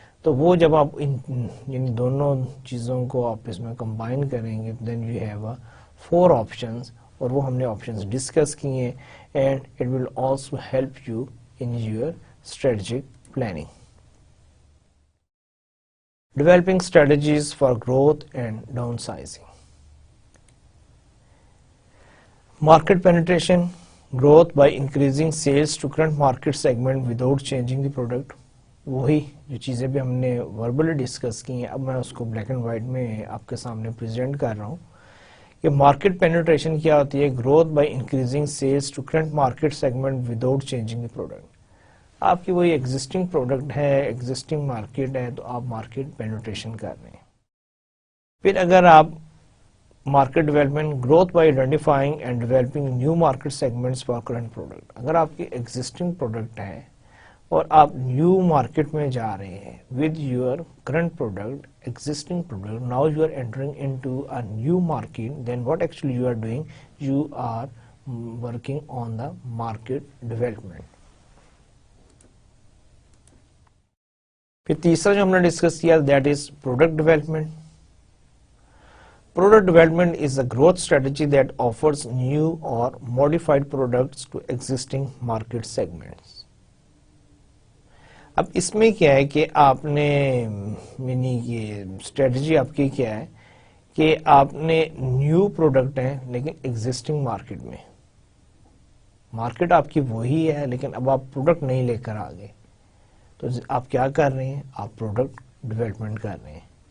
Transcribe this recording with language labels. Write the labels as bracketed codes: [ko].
[ur] تو وہ جب آپ ان دونوں چیزوں کو آپ اس میں کمبائن کریں گے، [en] then you have a 4 options, [ur] اور وہ ہم نے آپشنز ڈسکس کیے ہیں. [en] And it will also help you in your strategic planning. Developing strategies for growth and downsizing. Market penetration, growth by increasing sales to current market segment without changing the product. [ur] وہی جو چیزیں بھی ہم نے verbally discuss کی ہیں، اب میں اس کو بلیک اینڈ وائٹ میں آپ کے سامنے پریزنٹ کر رہا ہوں کہ مارکیٹ پینیٹریشن کیا ہوتی ہے، [en] Growth by increasing sales to current market segment without changing the product. [ur] آپ کی وہی ایگزسٹنگ پروڈکٹ ہے، ایگزسٹنگ مارکیٹ ہے، تو آپ مارکیٹ پینیٹریشن کر رہے ہیں. پھر اگر آپ [en] Market development, growth by identifying and developing new market segments for current product. [ur] اگر آپ کی ایگزسٹنگ پروڈکٹ ہے اور آپ نیو مارکیٹ میں جا رہے ہیں [en] With your current product, existing product, now you are entering into a new market, then what actually you are doing, you are working on the market development. [ur] پھر تیسرا جو ہم نے ڈسکس کیا [en] That is product development. Product development is a growth strategy that offers new or modified products to existing market segments. [ur] اب اس میں کیا ہے کہ آپ نے یہ اسٹریٹجی آپ کی کیا ہے کہ آپ نے نیو پروڈکٹ ہیں لیکن ایگزسٹنگ مارکیٹ میں، مارکیٹ آپ کی وہی ہے لیکن اب آپ پروڈکٹ نہیں لے کر آ گئے، تو آپ کیا کر رہے ہیں، آپ پروڈکٹ ڈیولپمنٹ کر رہے ہیں.